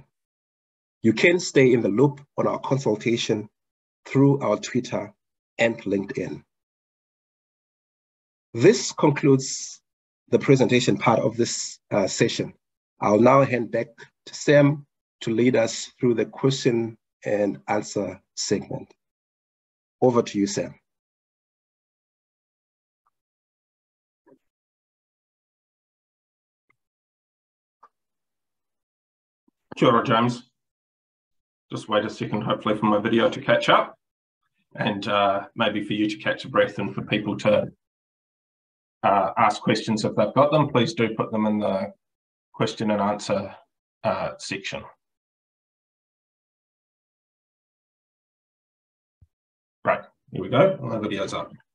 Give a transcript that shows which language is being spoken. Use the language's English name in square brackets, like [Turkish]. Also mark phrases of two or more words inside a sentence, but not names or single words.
[English] You can stay in the loop on our consultation through our Twitter and LinkedIn. This concludes the presentation part of this session. I'll now hand back to Sam to lead us through the question and answer segment. Over to you, Sam. [Māori] Kia ora, [English] James. Just wait a second, hopefully, for my video to catch up, and maybe for you to catch a breath, and for people to ask questions if they've got them. Please do put them in the question and answer section. Right, here we go. My video's up.